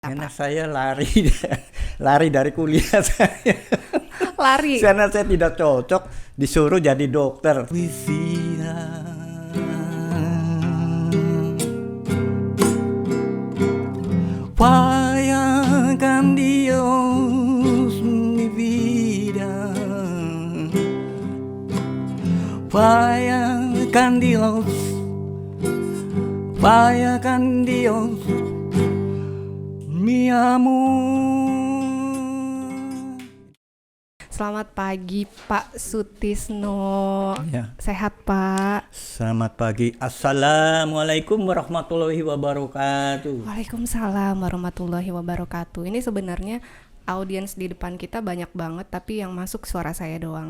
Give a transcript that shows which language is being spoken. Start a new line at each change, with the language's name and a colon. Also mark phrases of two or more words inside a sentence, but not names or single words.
Indonesian: Karena saya lari lari dari kuliah saya. Lari. Karena saya tidak cocok disuruh jadi dokter.
Spanish: Visia. Bayangkan Dios mi vida.
Indonesian: Bayangkan Dios.
Spanish: Bayangkan Dios. Mi amor.
Indonesian: Selamat pagi Pak Sutisno. Ya. Sehat Pak? Selamat pagi.
Arabic: السلام عليكم ورحمة الله وبركاته. وعليكم السلام ورحمة الله وبركاته.
Indonesian: Ini sebenarnya audiens di depan kita banyak banget, tapi yang masuk suara saya doang.